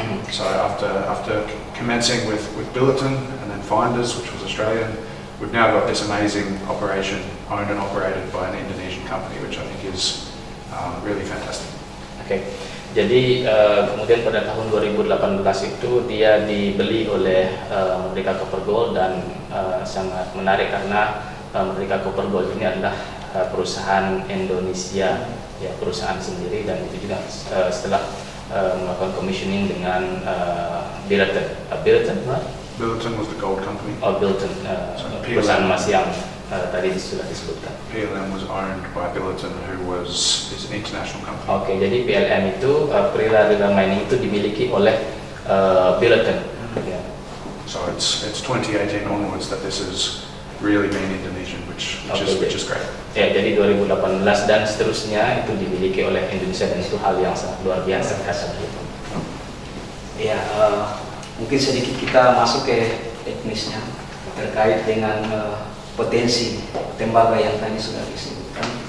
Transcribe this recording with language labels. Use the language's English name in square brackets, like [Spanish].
[English] So after commencing with Billiton and then Finders, which was Australian, we've now got this amazing operation owned and operated by an Indonesian company, which I think is really fantastic. [Indonesian] Oke, jadi kemudian pada tahun 2018 itu dia dibeli oleh Medeka Copper Gold, dan sangat menarik karena Medeka Copper Gold ini adalah perusahaan Indonesia, ya, perusahaan sendiri, dan itu juga setelah melakukan commissioning dengan Billiton. [English] Billiton was the gold company. [Indonesian] Oh, Billiton, perusahaan emas yang tadi sudah disebutkan. [English] PLM was owned by Billiton, is an international company. [Indonesian] Oke, jadi PLM itu Prima Lira Mining itu dimiliki oleh Billiton. Yeah. [English] So it's 2018 onwards that this has really been Indonesian, which is great. [Indonesian] Ya, jadi 2018 dan seterusnya itu dimiliki oleh Indonesia, dan itu hal yang sangat luar biasa. Ya, mungkin sedikit kita masuk ke teknisnya terkait dengan potensi tembaga yang tadi sudah disebutkan.